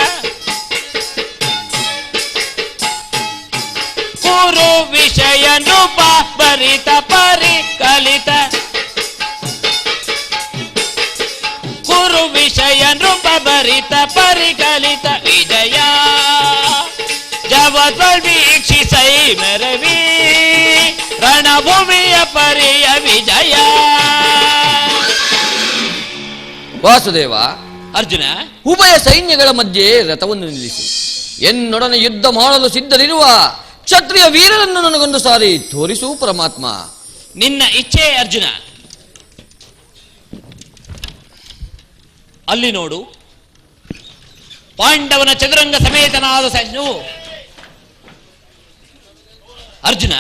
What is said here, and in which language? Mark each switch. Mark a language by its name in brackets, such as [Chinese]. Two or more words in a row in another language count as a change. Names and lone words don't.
[Kannada] ಕುರು ವಿಷಯ ನೃಪಭರಿತ ಪರಿಕಲಿತ ಕುರು ವಿಷಯ ನೃಪಭರಿತ ಪರಿಕಲಿತ ವಿಜಯ ಜವತ್ವಲ್ ವೀಕ್ಷಿಸೈ ಮೆರವಿ ರಣಭೂಮಿಯ ಪರಿಯ ವಿಜಯ. ವಾಸುದೇವ, ಅರ್ಜುನ, ಉಭಯ ಸೈನ್ಯಗಳ ಮಧ್ಯೆ ರಥವನ್ನು ನಿಲ್ಲಿಸಿ ಎನ್ನೊಡನೆ ಯುದ್ಧ ಮಾಡಲು ಸಿದ್ಧರಿರುವ ಕ್ಷತ್ರಿಯ ವೀರರನ್ನು ನನಗೊಂದು ಸಾರಿ ತೋರಿಸು ಪರಮಾತ್ಮ. ನಿನ್ನ ಇಚ್ಛೆ ಅರ್ಜುನ. ಅಲ್ಲಿ ನೋಡು, ಪಾಂಡವನ ಚದುರಂಗ ಸಮೇತನಾದ ಸೈನ್ಯವು ಅರ್ಜುನ.